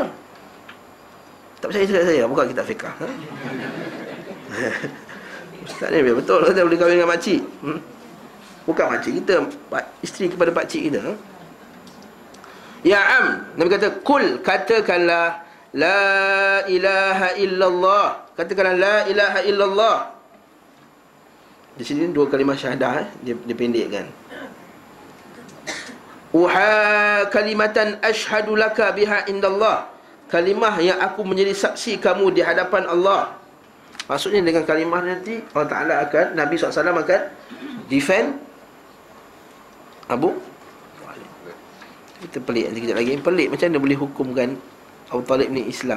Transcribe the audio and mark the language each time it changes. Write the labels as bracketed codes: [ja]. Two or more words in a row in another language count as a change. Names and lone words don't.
[ms] Tak percaya cakap saya, buka kitab fiqah. Ustaz ni betul, kita boleh kahwin dengan makcik. Bukan makcik kita, isteri kepada pakcik kita. [ar] يا عم, [ms] Nabi kata, kul, katakanlah [ar] لا إله إلا الله. [ms] Katakanlah [ar] لا إله إلا الله. [ms] Di sini dua kalimah syahadah, dia pendekkan. [ar] أحاج كلمة أشهد لك بها عند الله. [ms] Kalimah yang aku menjadi saksi kamu di hadapan Allah. Maksudnya dengan kalimah nanti Allah Ta'ala akan, Nabi SAW akan defend Abu Talib. Kita pelik nanti kejap lagi. Pelik macam mana boleh hukumkan Abu Talib ni Islam.